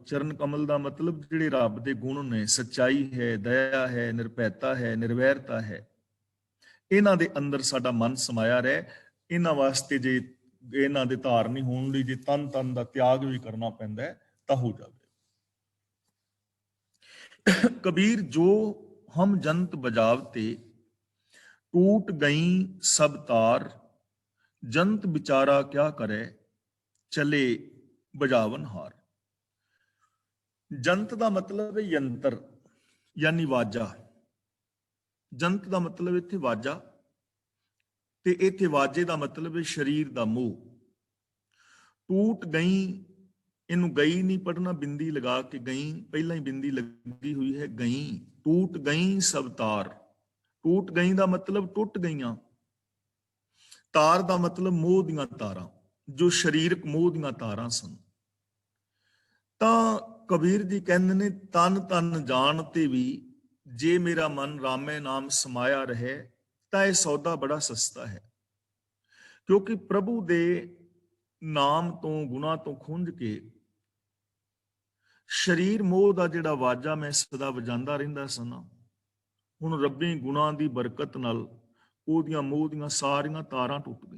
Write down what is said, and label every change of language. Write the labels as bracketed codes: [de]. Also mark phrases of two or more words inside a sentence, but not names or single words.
[pa] ਚਰਨ ਕਮਲ ਦਾ ਮਤਲਬ ਜਿਹੜੇ ਰੱਬ ਦੇ ਗੁਣ ਨੇ, ਸੱਚਾਈ ਹੈ, ਦਇਆ ਹੈ, ਨਿਰਭੈਤਾ ਹੈ, ਨਿਰਵੈਰਤਾ ਹੈ, ਇਹਨਾਂ ਦੇ ਅੰਦਰ ਸਾਡਾ ਮਨ ਸਮਾਇਆ ਰਹੇ। ਇਹਨਾਂ ਵਾਸਤੇ ਜੇ ਇਹਨਾਂ ਦੇ ਧਾਰਨੀ ਹੋਣ ਲਈ ਜੇ ਤਨ ਤਨ ਦਾ ਤਿਆਗ ਵੀ ਕਰਨਾ ਪੈਂਦਾ ਹੈ ਤਾਂ ਹੋ ਜਾਵੇ। [hi] कबीर जो हम जंत बजावते, टूट गई सब तार, जंत बिचारा क्या करे, चले बजावन हार। जंत का मतलब है यंत्र यानी वाजा। जंत का मतलब [pa] ਇੱਥੇ ਵਾਜਾ, ਤੇ ਇੱਥੇ [hi] वाजे का मतलब है शरीर का मोह। [pa] ਟੂਟ ਗਈ, ਇਨੂ ਗਈ ਨਹੀਂ ਪੜ੍ਹਨਾ, ਬਿੰਦੀ ਲਗਾ ਕੇ ਗਈ, ਪਹਿਲਾ ਹੀ ਬਿੰਦੀ ਲਗੀ ਹੁਈ ਹੈ, ਗਈ। [hi] टूट गई सब तार। टूट गई का मतलब [pa] ਟੁਟ ਗਈਆਂ। ਤਾਰ ਕਾ ਮਤਲਬ ਮੋਹ ਦੀਆਂ ਤਾਰਾਂ, ਜੋ ਸ਼ਰੀਰਕ ਮੋਹ ਦੀਆਂ ਤਾਰਾਂ ਸਨ। ਤਾਂ ਕਬੀਰ ਜੀ ਕਹਤੇ ਨੇ, ਤਨ ਤਨ ਜਾਨ ਤੇ ਭੀ ਜੇ ਮੇਰਾ ਮਨ ਰਾਮੇ ਨਾਮ ਸਮਾਇਆ ਰਹੇ, ਤਾਂ ਇਹ ਸੌਦਾ ਬੜਾ ਸਸਤਾ ਹੈ। ਕਿਉਂਕਿ ਪ੍ਰਭੂ ਦੇ ਨਾਮ ਤੋਂ ਗੁਣਾ ਤੋਂ ਖੁੰਝ ਕੇ ਸਰੀਰ ਮੋਹ ਦਾ ਜਿਹੜਾ ਵਾਜਾ ਮੈਂ ਸਦਾ ਵਜਾਉਂਦਾ ਰਹਿੰਦਾ ਸਾਂ, ਹੁਣ ਰੱਬੀ ਗੁਣਾ ਦੀ ਬਰਕਤ ਨਾਲ ਉਹਦੀਆਂ ਮੋਹ ਦੀਆਂ ਸਾਰੀਆਂ ਤਾਰਾਂ ਟੁੱਟ ਗਈਆਂ।